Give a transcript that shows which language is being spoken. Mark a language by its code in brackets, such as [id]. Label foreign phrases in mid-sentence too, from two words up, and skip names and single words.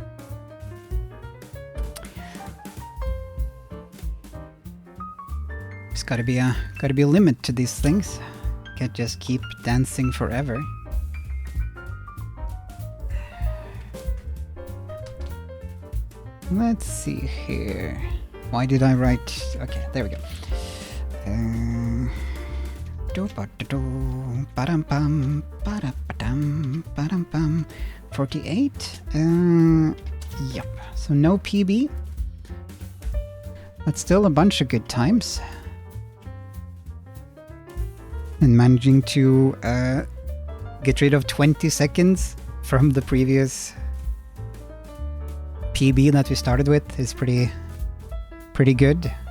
[en] There's gotta be a limit to these things. Can't just keep dancing forever. Let's see here. Why did I write? Okay, there we go. Ba-dum-bum, ba-da-ba-dum, ba-dum-bum. 48. Yep. So no PB. But still a bunch of good times. And managing to get rid of 20 seconds from the previous PB that we started with is pretty good.